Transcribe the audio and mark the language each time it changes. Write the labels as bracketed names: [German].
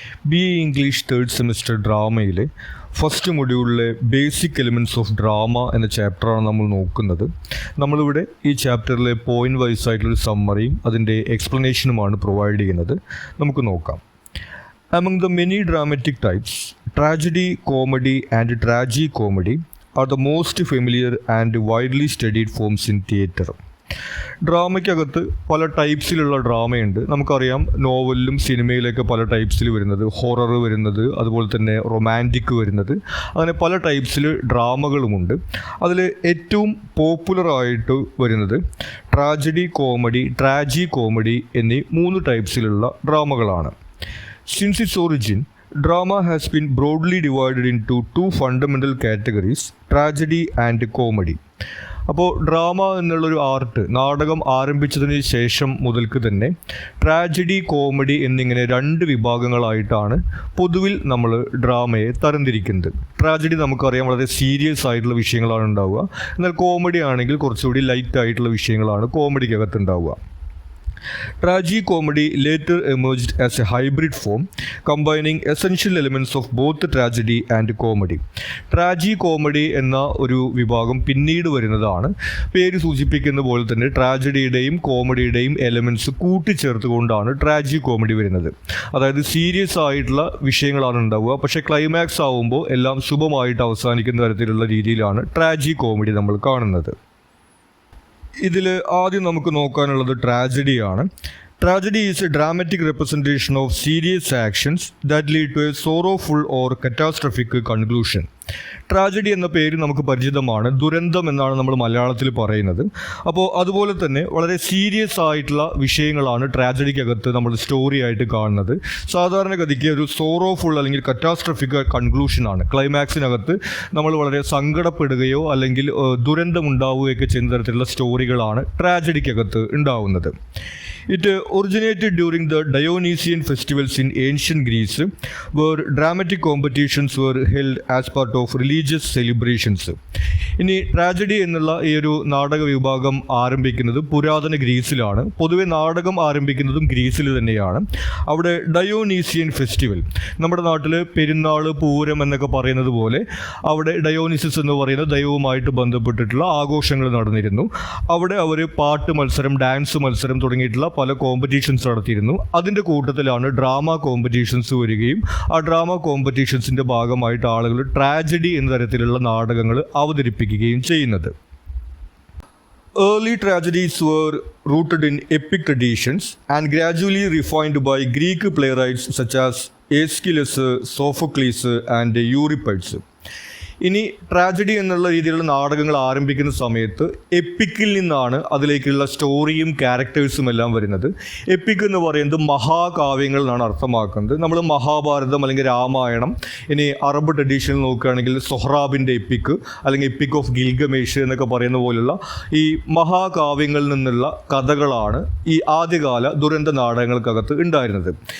[Malayalam] B A English third semester ഡ്രാമയിലെ first മൊഡ്യൂളിലെ basic elements of drama എന്ന ചാപ്റ്ററാണ് നമ്മൾ നോക്കുന്നത്. നമ്മളിവിടെ ഈ ചാപ്റ്ററിലെ പോയിന്റ് വൈസ് ആയിട്ടുള്ളൊരു സമ്മറിയും അതിൻ്റെ എക്സ്പ്ലനേഷനുമാണ് പ്രൊവൈഡ് ചെയ്യുന്നത്. നമുക്ക് നോക്കാം. [English] Among the many dramatic types, tragedy, comedy and tragi-comedy are the most familiar and widely studied forms in theatre. [Malayalam] ഡ്രാമയ്ക്കകത്ത് പല ടൈപ്സിലുള്ള ഡ്രാമയുണ്ട്. നമുക്കറിയാം നോവലിലും സിനിമയിലൊക്കെ പല ടൈപ്സിൽ വരുന്നത്, ഹൊറർ വരുന്നത്, അതുപോലെ തന്നെ റൊമാൻറ്റിക് വരുന്നത്, അങ്ങനെ പല ടൈപ്സിൽ ഡ്രാമകളുമുണ്ട്. അതിൽ ഏറ്റവും പോപ്പുലറായിട്ട് വരുന്നത് ട്രാജഡി, കോമഡി, ട്രാജി കോമഡി എന്നീ 3 ടൈപ്സിലുള്ള ഡ്രാമകളാണ്. [English] Since its origin, drama has been broadly divided into 2 fundamental categories, tragedy and comedy. [Malayalam] അപ്പോൾ ഡ്രാമ എന്നുള്ളൊരു ആർട്ട് നാടകം ആരംഭിച്ചതിന് ശേഷം മുതൽക്ക് തന്നെ ട്രാജഡി, കോമഡി എന്നിങ്ങനെ 2 വിഭാഗങ്ങളായിട്ടാണ് പൊതുവിൽ നമ്മൾ ഡ്രാമയെ തരംതിരിക്കുന്നത്. ട്രാജഡി നമുക്കറിയാം വളരെ സീരിയസ് ആയിട്ടുള്ള വിഷയങ്ങളാണ് ഉണ്ടാവുക. എന്നാൽ കോമഡി ആണെങ്കിൽ കുറച്ചുകൂടി ലൈറ്റ് ആയിട്ടുള്ള വിഷയങ്ങളാണ് കോമഡിക്കകത്ത് ഉണ്ടാവുക. [English] Tragi-comedy later emerged as a hybrid form, combining essential elements of both tragedy and comedy. [Malayalam] Tragi-comedy എന്ന ഒരു വിഭാഗം പിന്നീട് വരുന്നതാണ്. പേര് സൂചിപ്പിക്കുന്ന പോലെ തന്നെ ട്രാജഡിയുടെയും കോമഡിയുടെയും എലമെൻറ്റ്സ് കൂട്ടിച്ചേർത്തുകൊണ്ടാണ് ട്രാജി കോമഡി വരുന്നത്. അതായത് സീരിയസ് ആയിട്ടുള്ള വിഷയങ്ങളാണ് ഉണ്ടാവുക, പക്ഷേ ക്ലൈമാക്സ് ആവുമ്പോൾ എല്ലാം ശുഭമായിട്ട് അവസാനിക്കുന്ന തരത്തിലുള്ള രീതിയിലാണ് ട്രാജി കോമഡി നമ്മൾ കാണുന്നത്. ഇതിൽ ആദ്യം നമുക്ക് നോക്കാനുള്ളത് ട്രാജഡിയാണ്. [English] Tragedy is a dramatic representation of serious actions that lead to a sorrowful or catastrophic conclusion. [Malayalam] Tragedy എന്ന പേര് നമുക്ക് പരിചിതമാണ്. ദുരന്തം എന്നാണ് നമ്മൾ മലയാളത്തിൽ പറയുന്നത്. അപ്പോൾ അതുപോലെ തന്നെ വളരെ സീരിയസ് ആയിട്ടുള്ള വിഷയങ്ങളാണ് ട്രാജഡിക്കകത്ത് നമ്മൾ സ്റ്റോറി ആയിട്ട് കാണുന്നത്. സാധാരണഗതിക്ക് ഒരു സോറോഫുൾ അല്ലെങ്കിൽ കറ്റാസ്ട്രഫിക് കൺക്ലൂഷനാണ്. ക്ലൈമാക്സിനകത്ത് നമ്മൾ വളരെ സങ്കടപ്പെടുകയോ അല്ലെങ്കിൽ ദുരന്തമുണ്ടാവുകയൊക്കെ ചെയ്യുന്ന തരത്തിലുള്ള സ്റ്റോറികളാണ് ട്രാജഡിക്കകത്ത് ഉണ്ടാവുന്നത്. [English] It originated during the Dionysian festivals in ancient Greece, where dramatic competitions were held as part of religious celebrations. [Malayalam] ഇനി ട്രാജഡി എന്നുള്ള ഈ ഒരു നാടക വിഭാഗം ആരംഭിക്കുന്നത് പുരാതന ഗ്രീസിലാണ്. പൊതുവെ നാടകം ആരംഭിക്കുന്നതും ഗ്രീസിൽ തന്നെയാണ്. അവിടെ ഡയോനീസിയൻ ഫെസ്റ്റിവൽ, നമ്മുടെ നാട്ടിൽ പെരുന്നാൾ, പൂരം എന്നൊക്കെ പറയുന്നത് പോലെ അവിടെ ഡയോനിസിസ് എന്ന് പറയുന്ന ദൈവവുമായിട്ട് ബന്ധപ്പെട്ടിട്ടുള്ള ആഘോഷങ്ങൾ നടന്നിരുന്നു. അവിടെ അവർ പാട്ട് മത്സരം, ഡാൻസ് മത്സരം തുടങ്ങിയിട്ടുള്ള പല കോമ്പറ്റീഷൻസ് നടത്തിയിരുന്നു. അതിൻ്റെ കൂട്ടത്തിലാണ് ഡ്രാമ കോമ്പറ്റീഷൻസ് വരികയും ആ ഡ്രാമ കോമ്പറ്റീഷൻസിൻ്റെ ഭാഗമായിട്ട് ആളുകൾ ട്രാജഡി എന്ന തരത്തിലുള്ള നാടകങ്ങൾ അവതരിപ്പിക്കുകയും ചെയ്യുന്നത്. [English] Early tragedies were rooted in epic traditions and gradually refined by Greek playwrights such as Aeschylus, Sophocles and Euripides. [Malayalam] ഇനി ട്രാജഡി എന്നുള്ള രീതിയിലുള്ള നാടകങ്ങൾ ആരംഭിക്കുന്ന സമയത്ത് എപ്പിക്കിൽ നിന്നാണ് അതിലേക്കുള്ള സ്റ്റോറിയും ക്യാരക്ടേഴ്സും എല്ലാം വരുന്നത്. എപ്പിക് എന്ന് പറയുന്നത് മഹാകാവ്യങ്ങൾ എന്നാണ് അർത്ഥമാക്കുന്നത്. നമ്മൾ മഹാഭാരതം അല്ലെങ്കിൽ രാമായണം, ഇനി അറബ് ട്രഡീഷനിൽ നോക്കുകയാണെങ്കിൽ സൊഹ്റാബിൻ്റെ എപ്പിക് അല്ലെങ്കിൽ എപ്പിക് ഓഫ് ഗിൽഗമേഷ് എന്നൊക്കെ പറയുന്ന പോലുള്ള ഈ മഹാകാവ്യങ്ങളിൽ നിന്നുള്ള കഥകളാണ് ഈ ആദ്യകാല ദുരന്ത നാടകങ്ങൾക്കകത്ത് ഉണ്ടായിരുന്നത്.